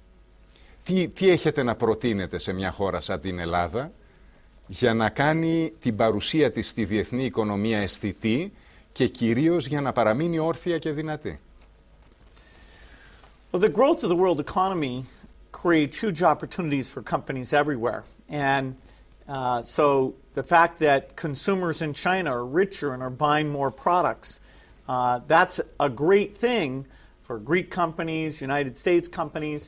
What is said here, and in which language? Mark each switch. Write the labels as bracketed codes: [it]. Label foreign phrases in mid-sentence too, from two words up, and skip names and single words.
[el] Τι έχετε να προτείνετε σε μια χώρα σαν την Ελλάδα για να κάνει την παρουσία της στη διεθνή οικονομία αισθητή και κυρίως για να παραμείνει όρθια και δυνατή? [en] Well, the growth of the world economy creates huge opportunities for companies everywhere. And so the fact that consumers in China are richer and are buying more products, that's a great thing for Greek companies, United States companies.